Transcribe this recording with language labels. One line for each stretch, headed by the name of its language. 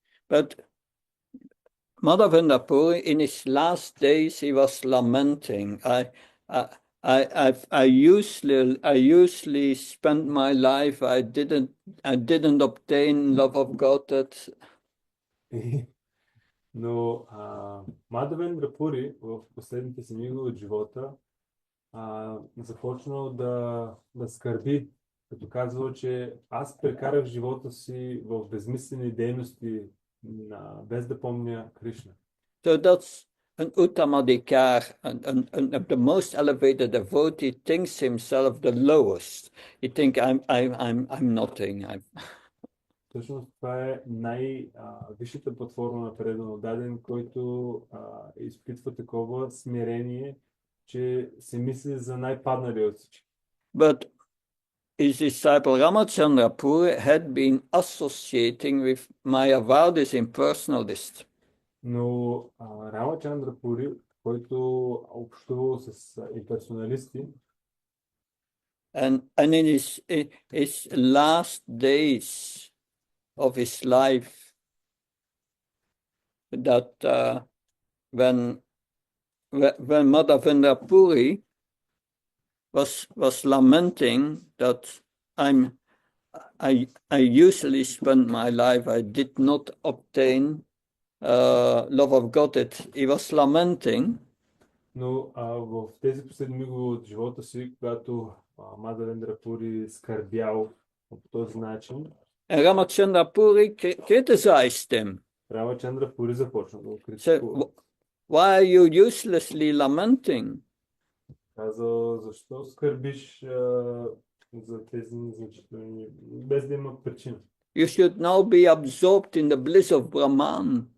English: But Madhavendra Puri, in his last days, he was lamenting. I usually spent my life. I didn't obtain love of Godhead.
Bulgarian: Но Мадавендра Пури в последните си мигове от живота започнал да скърби, като казвал, че аз прекарах живота си в безмислени дейности, без да помня Кришна.
English: So that's an Uttamadikar, and the most elevated devotee thinks himself the lowest. He thinks I'm nothing.
Bulgarian: Точно това е най-висшата платформа на предан даден, който изпитва такова смирение, че се мисли за най-паднали от всички.
English: But his disciple Ramachandra Puri had been associating with Mayavadis impersonalists.
Bulgarian: Но Рамачандра Пури, който общувал с имперсоналисти,
English: and in his last days of his life, that when Madhavendra Puri was lamenting that I usually spend my life, I did not obtain love of Godhead. He was lamenting.
Bulgarian: Но в тези последни мигове от живота си, когато Мадавендра Пури скърбял по този начин,
English: and Ramachandra Puri criticized him.
Bulgarian: Рамачандра Пури започна да го критикува.
English: Said, why are you uselessly lamenting?
Bulgarian: Казал, защо скърбиш за тези незначителни, без да има причина.
English: You should now be absorbed in the bliss of Brahman.